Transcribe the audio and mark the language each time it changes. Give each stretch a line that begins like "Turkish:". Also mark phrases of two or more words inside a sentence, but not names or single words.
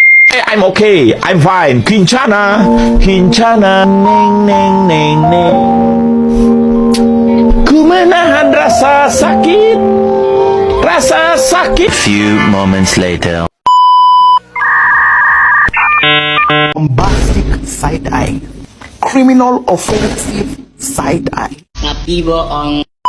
English: I'm okay, I'm fine.
Sundanese: Kincana, Kincana, neng neng neng neng.
Indonesian: Ku menahan rasa sakit, rasa sakit.
English: Few moments later. Bombastic side eye, criminal offensive side eye.
Indonesian: Tapi bohong.